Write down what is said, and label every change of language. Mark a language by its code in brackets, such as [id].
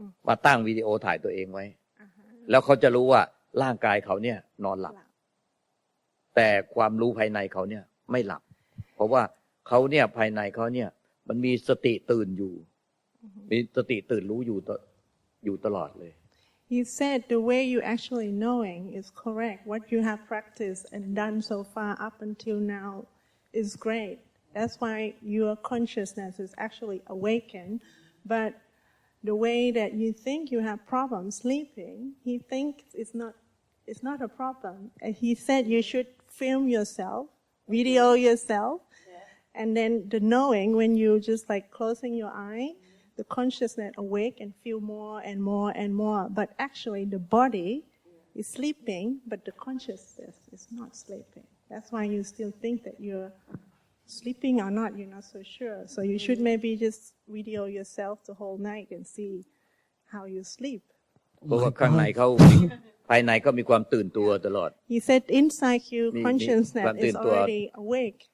[th] มาตั้งวิดีโอถ่ายตัวเองไว้แล้วเขาจะรู้ว่าร่างกายเขาเนี่ยนอนหลับแต่ความรู้ภายในเขาเนี่ยไม่หลับเพราะว่าเขาเนี่ยภายในเขาเนี่ยมันมีสติตื่นอยู่มีสติตื่นรู้อยู่ตลอดเลย [en] He said the way you actually knowing is correct. What you have practiced and done so far up until now is great. That's why your consciousness is actually awakened. But the way that you think you have problems sleeping, he thinks it's not a problem. And he said you should film yourself, video yourself, and then the knowing when you just like closing your eye, the consciousness awake and feel more and more and more. But actually the body is sleeping, but the consciousness is not sleeping. That's why you still think that you're sleeping or not, you're not so sure. So you should maybe just video yourself the whole night and see how you sleep. [th] เพราะว่าข้างในเขาภายในก็มีความตื่นตัวตลอด [en] He said inside you consciousness is already awake.